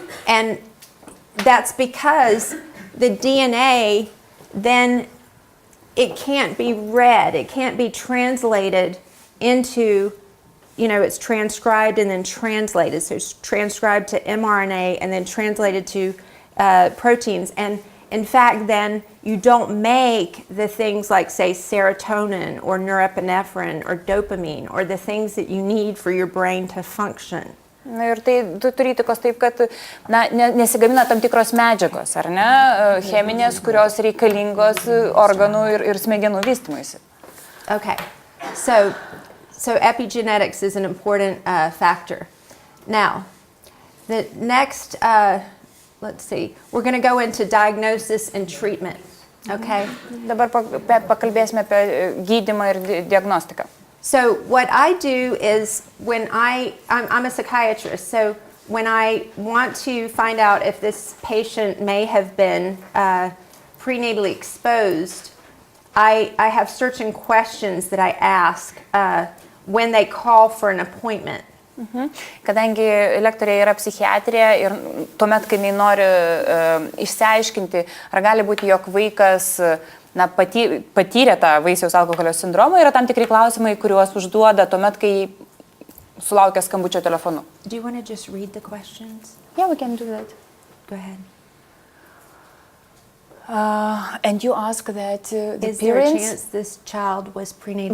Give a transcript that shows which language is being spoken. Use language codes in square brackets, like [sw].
[en] And that's because the DNA, then it can't be read, it can't be translated into, it's transcribed and then translated. So it's transcribed to mRNA and then translated to proteins. And in fact, then you don't make the things like, say, serotonin or norepinephrine or dopamine or the things that you need for your brain to function. [lt] Ir tai turi įtakos taip, kad nesigamina tam tikros medžiagos, ar ne, cheminės, kurios reikalingos organų ir smegenų vystymuisi. [en] Okay, so epigenetics is an important factor. Now, the next, let's see, we're going to go into diagnosis and treatment, okay? [lt] Dabar pakalbėsime apie gydymą ir diagnostiką. [en] So what I do is I'm a psychiatrist, so when I want to find out if this patient may have been prenatally exposed, I have certain questions that I ask when they call for an appointment. [lt] Kadangi lektorė yra psichiatrė ir tuomet, kai jinai nori išsiaiškinti, ar gali būti, jog vaikas patyrė tą Vaisiaus alkoholio sindromą, yra tam tikri klausimai, kuriuos užduoda tuomet, kai sulaukia skambučio telefonu. [en] Do you want to just read the questions? Yeah, we can do that. Go ahead. And you ask that the Is there a parents... chance this child was prenatally